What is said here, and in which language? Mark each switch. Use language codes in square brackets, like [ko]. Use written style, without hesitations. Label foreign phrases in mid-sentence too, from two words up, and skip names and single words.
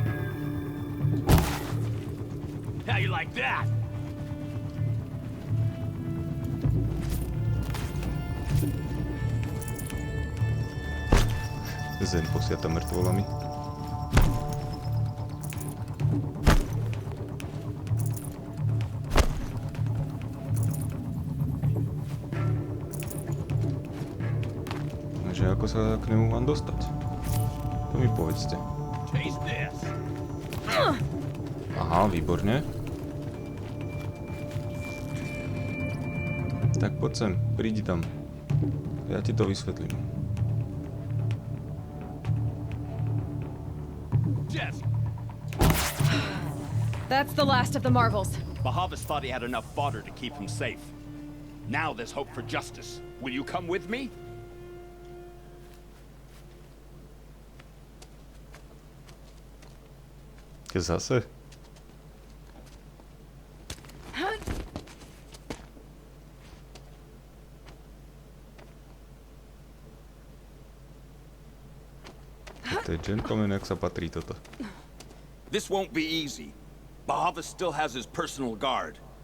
[en] How you like that? [sk] Zem posiata mŕtvolami. Takže ako sa k nemu mám dostať? To mi povedzte. [en] Taste this. [sk] Aha, výborne. Tak poď sem, prídi tam. Ja ti to vysvetlím. Jeff! [en] That's the last of the marvels. Bahavas thought he had enough fodder to keep him safe. Now there's hope for justice. Will you come with me? [sk] Zase? To je gentleman, jak sa patrí toto. [en] This won't be easy. Bahavas still has his personal guard.